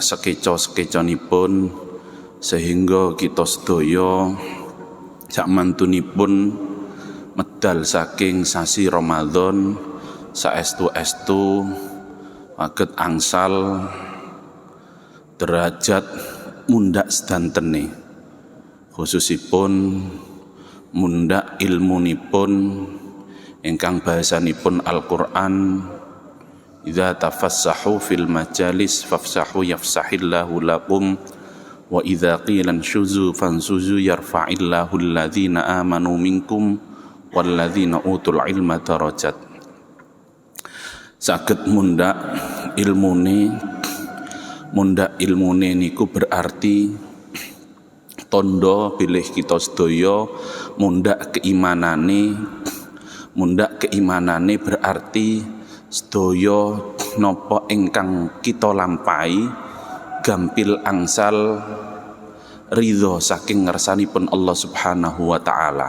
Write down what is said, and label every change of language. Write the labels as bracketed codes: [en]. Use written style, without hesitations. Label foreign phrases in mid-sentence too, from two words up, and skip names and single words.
[jv] sekeca-sekecanipun, sehingga kita sedaya sakmantunipun medal saking sasi Ramadan saestu-estu saged angsal derajat mundhak sedantene, khususipun mundhak ilmunipun ingkang bahasanipun Al-Qur'an. [ar] إذا تفسحوا في المجالس فافسحوا يفسح الله لكم وإذا قيل انشزوا فانشزوا يرفع الله الذين آمنوا منكم والذين أوتوا العلم درجات. [jv] Saged mundhak ilmune niku berarti tondo bilih kita sedaya mundhak keimanane berarti sedaya napa ingkang kita lampahi gampil angsal ridho saking ngersanipun Allah [ar] سبحانه وتعالى.